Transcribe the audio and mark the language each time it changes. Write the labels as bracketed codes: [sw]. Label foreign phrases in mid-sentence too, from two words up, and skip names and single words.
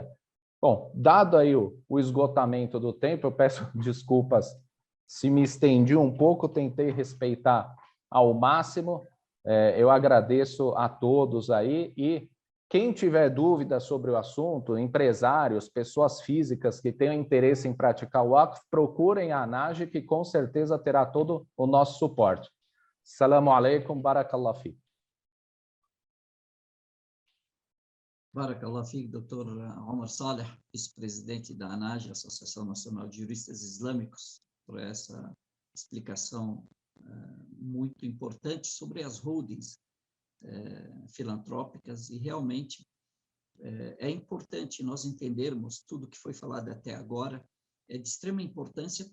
[pt] Bom, dado aí o esgotamento do tempo, eu peço desculpas se me estendi um pouco, tentei respeitar ao máximo. Eu agradeço a todos aí e quem tiver dúvidas sobre o assunto, empresários, pessoas físicas que tenham interesse em praticar o Waqf, procurem a ANAGE, que com certeza terá todo o nosso suporte. [ar] السلام عليكم، بارك الله فيك. بارك الله فيك, [pt] Dr. Omar Saleh, vice-presidente da ANAGE, Associação Nacional de Juristas Islâmicos, por essa explicação muito importante sobre as holdings filantrópicas, e realmente é importante nós entendermos tudo que foi falado até agora, é de extrema importância